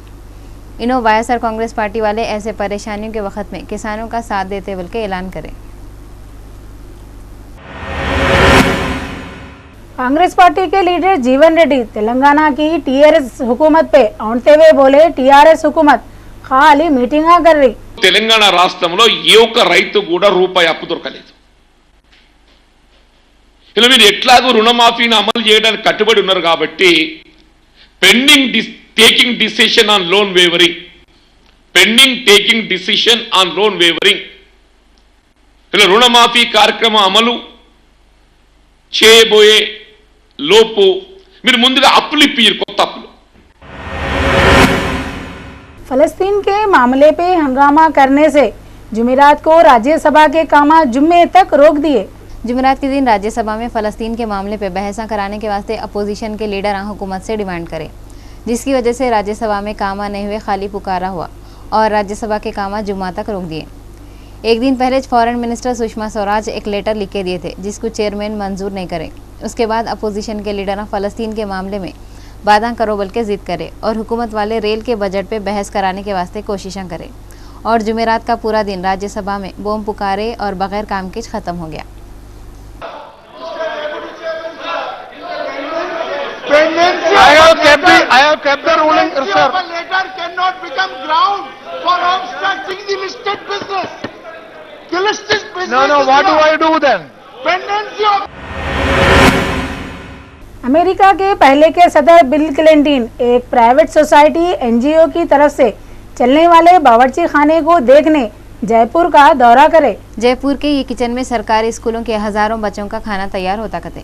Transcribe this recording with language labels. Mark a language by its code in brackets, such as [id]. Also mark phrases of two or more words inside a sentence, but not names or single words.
[ur] انہوں وائی ایس آر کانگریس پارٹی والے ایسے پریشانیوں کے وقت میں کسانوں کا ساتھ دیتے بول کے اعلان کریں. کانگریس پارٹی کے لیڈر جیون ریڈی تلنگانہ کی ٹی آر ایس حکومت پے اوندھتے ہوئے بولے ٹی آر ایس حکومت خالی میٹنگاں کر رہی. [te] తెలంగాణ రాష్ట్రంలో ఏ ఒక్క రైతు కూడా రూపాయి అప్పు దొరకలేదు. ఇలా మీరు ఎట్లాగో రుణమాఫీని అమలు చేయడానికి కట్టుబడి ఉన్నారు కాబట్టి పెండింగ్ [en] taking decision on loan waivering, pending taking decision on loan waivering, [te] ఇలా రుణమాఫీ కార్యక్రమం అమలు చేయబోయే లోపు మీరు ముందుగా అప్పులు ఇప్పిరు కొత్త అప్పులు। [ur] فلسطین کے معاملے پے ہنگامہ کرنے سے جمعرات کو راجیہ سبھا کے کام جمعے تک روک دیے. جمعرات کے دن راجیہ سبھا میں فلسطین کے معاملے پے بحثاں کرانے کے واسطے اپوزیشن کے لیڈر حکومت سے ڈیمانڈ کرے، جس کی وجہ سے راجیہ سبھا میں کام نہیں ہوئے خالی پکارا ہوا اور راجیہ سبھا کے کام جمعہ تک روک دیے. ایک دن پہلے فارن منسٹر سشما سوراج ایک لیٹر لکھ کے دیے تھے جس کو چیئرمین منظور نہیں کرے. اس کے بعد اپوزیشن کے لیڈر فلسطین کے معاملے میں وعدہ کرو بول کے ضد کرے اور حکومت والے ریل کے بجٹ پے بحث کرانے کے واسطے کوششیں کرے اور جمعرات کا پورا دن راجیہ سبھا میں بم پکارے اور بغیر کام کے ختم ہو گیا. [en] I have kept the ruling, sir. A letter cannot become ground for obstructing the listed business. The listed business. No. What do I do then? Pendency of. [ur] امریکہ کے پہلے کے صدر بل کلنٹن ایک پرائیویٹ سوسائٹی این جی او کی طرف سے چلنے والے باورچی خانے کو دیکھنے جے پور کا دورہ کرے. جے پور کے یہ کچن میں سرکاری اسکولوں کے ہزاروں بچوں کا کھانا تیار ہوتا کرتے.